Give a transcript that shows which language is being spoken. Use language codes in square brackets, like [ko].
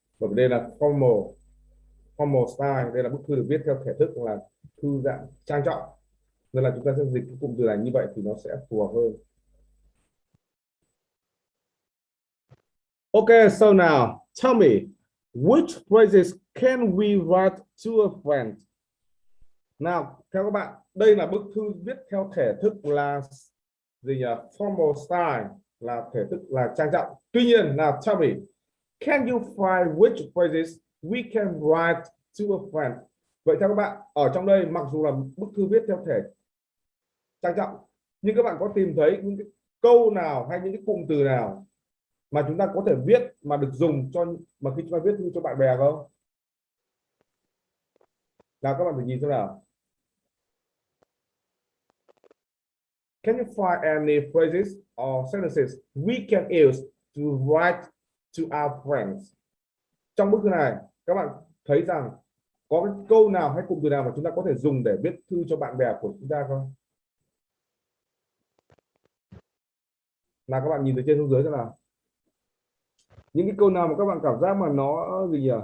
[vi] Bởi vì đây là formal style, đây là bức thư được viết theo thể thức là thư dạng trang trọng, nên là chúng ta sẽ dịch cái cụm từ này như vậy thì nó sẽ phù hợp hơn. [en] Okay, so now tell me which phrases can we write to a friend? [vi] Nào, theo các bạn, đây là bức thư viết theo thể thức là gì nhỉ? Formal style là thể thức là trang trọng. Tuy nhiên, nào [en] tell me, can you find which phrases we can write to a friend? [vi] Vậy theo các bạn, ở trong đây mặc dù là bức thư viết theo thể trang trọng, nhưng các bạn có tìm thấy những cái câu nào hay những cái cụm từ nào mà chúng ta có thể viết mà được dùng cho mà khi chúng ta viết thư cho bạn bè không? Nào các bạn thử nhìn xem nào. [en] Can you find any phrases or sentences we can use to write to our friends? [vi] Trong bức thư này, các bạn thấy rằng có cái câu nào hay cụm từ nào mà chúng ta có thể dùng để viết thư cho bạn bè của chúng ta không? Nào các bạn nhìn từ trên xuống dưới xem nào. Những cái câu nào mà các bạn cảm giác mà nó gì nhỉ?